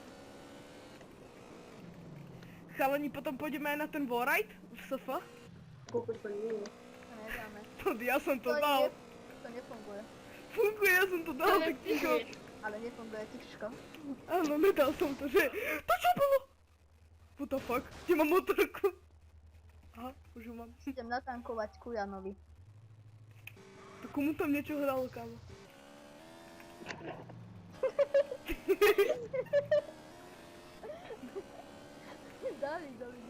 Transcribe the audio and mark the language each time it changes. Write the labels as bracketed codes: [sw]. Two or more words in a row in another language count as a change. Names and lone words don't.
[sk] Chalani, potom pôjdeme aj na ten wallride v SF. Koľko to nie je. To nedáme. Ja som to dal. To nefunguje. Funguje, ja som to dal, tak ticho. Ale nefunguje tiško. Áno, nedal som to, že... To čo bolo? [en] What the fuck? [sk] Kde mám motorku? Aha, už ju mám. Idem natankovať ku Janovi. To komu tam niečo hralo, kámo? Davidovi, ne?